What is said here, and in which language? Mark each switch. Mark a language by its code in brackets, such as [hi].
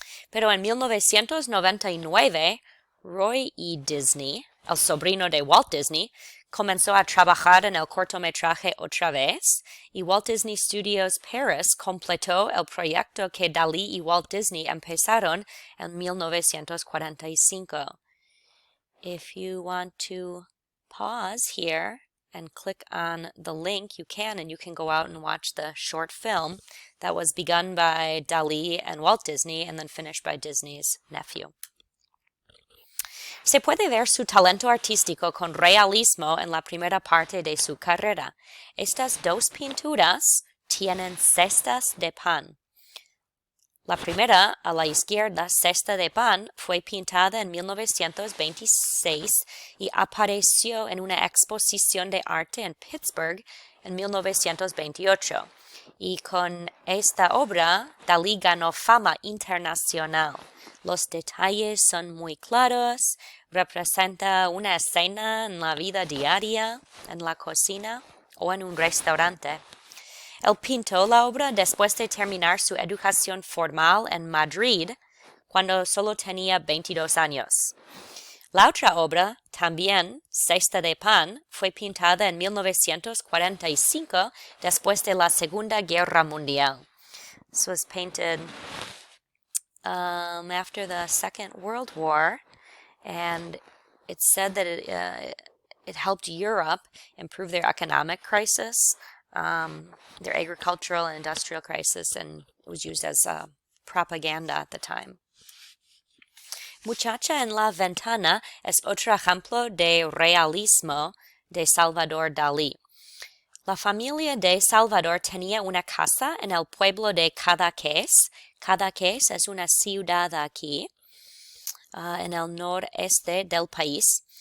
[es] Pero en 1999, Roy E. Disney, el sobrino de Walt Disney, comenzó a trabajar en el cortometraje otra vez y Walt Disney Studios Paris completó el proyecto que Dalí y Walt Disney empezaron en 1945. [en] If you want to pause here and click on the link, you can, and you can go out and watch the short film that was begun by Dalí and Walt Disney and then finished by Disney's nephew. [es] Se puede ver su talento artístico con realismo en la primera parte de su carrera. Estas dos pinturas tienen cestas de pan. La primera, a la izquierda, Cesta de Pan, fue pintada en 1926 y apareció en una exposición de arte en Pittsburgh en 1928. Y con esta obra, Dalí ganó fama internacional. Los detalles son muy claros, representa una escena en la vida diaria, en la cocina o en un restaurante. Él pintó la obra después de terminar su educación formal en Madrid, cuando solo tenía 22 años. La otra obra, también Cesta de Pan, fue pintada en 1945 después de la Segunda Guerra Mundial. [en] This was painted after the Second World War, and it's said that it helped Europe improve their economic crisis, their agricultural and industrial crisis, and it was used as propaganda at the time. [es] Muchacha en la ventana es otro ejemplo de realismo de Salvador Dalí. La familia de Salvador tenía una casa en el pueblo de Cadaqués. Cadaqués es una ciudad aquí, en el noreste del país.